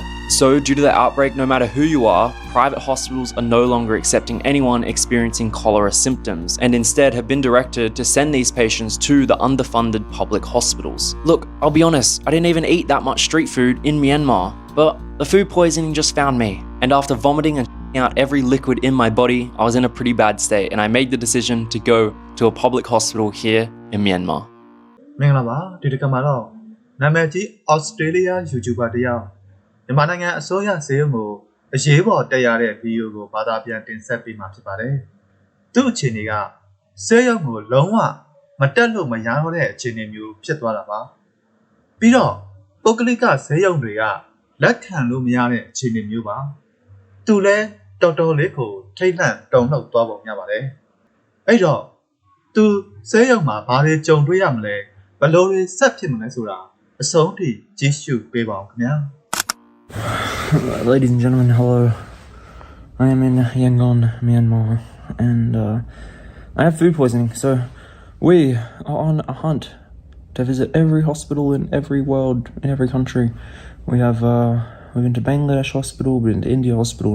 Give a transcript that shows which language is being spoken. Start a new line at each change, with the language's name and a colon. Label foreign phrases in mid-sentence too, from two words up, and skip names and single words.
English: So due to the outbreak, no matter who you are, private hospitals are no longer accepting anyone experiencing cholera symptoms, and instead have been directed to send these patients to the underfunded public hospitals. Look, I'll be honest, I didn't even eat that much street food in Myanmar, but the food poisoning just found me. And after vomiting and out every liquid in my body, I was in a pretty bad state, and I made the decision to go to a public hospital here in Myanmar.
Burmese: မင်္ဂလာပါဒီတစ်ခါမှာတော့နာမည်ကြီး Australia YouTuber တယောက်မြန်မာနိုင်ငံအစိုးရဆေးရုံကိုအရေးပေါ်တက်ရတဲ့ဗီဒီယိုကိုဘာသာပြန် တင်ဆက်ပေးမှာဖြစ်ပါတယ်။သူ့အခြေအနေကဆေးရုံကိုလုံးဝမတက်လို့မရတော့တဲ့အခြေအနေမျိုးဖြစ်သွားတာပါ။ပြီးတော့ပုဂ္ဂလိကဆေးရုံတွေကလက်ခံလို့မရတဲ့အခြေအနေမျိုးပါ။သူလည်းတော်တော်လေးကိုထိတ်လန့်တုန်လှုပ်သွားပုံရပါတယ်။အဲ့တော့သူဆေးရုံမှာဘာတွေကြုံတွေ့ရမလဲဘယ်လိုတွေဆက်ဖြစ်မလဲဆိုတာအဆုံးထိကြည့်ရှုပေးပါဦးခင်ဗျာ
English: Ladies and gentlemen, hello. I am in Yangon, Myanmar, and I have food poisoning. So we are on a hunt to visit every hospital in every world, in every country. We've been to Bangladesh hospital, we've been to India hospital.